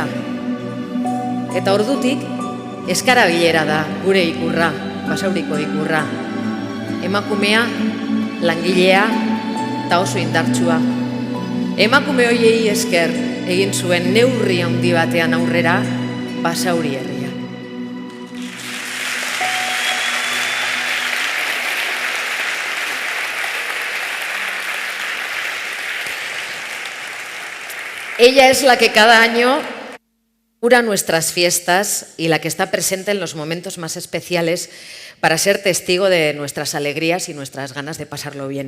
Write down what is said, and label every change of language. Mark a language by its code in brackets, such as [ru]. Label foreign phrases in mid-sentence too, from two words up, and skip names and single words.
[eu] Eta ordutik, eskarabilera da gure ikurra, Basauriko ikurra. Emakumea, langilea eta oso indartsua. Emakume hoiei esker egin zuen neurri handi batean aurrera Basauri herria. [es] Ella es la que cada año cura nuestras fiestas y la que está presente en los momentos más especiales para ser testigo de nuestras alegrías y nuestras ganas de pasarlo bien.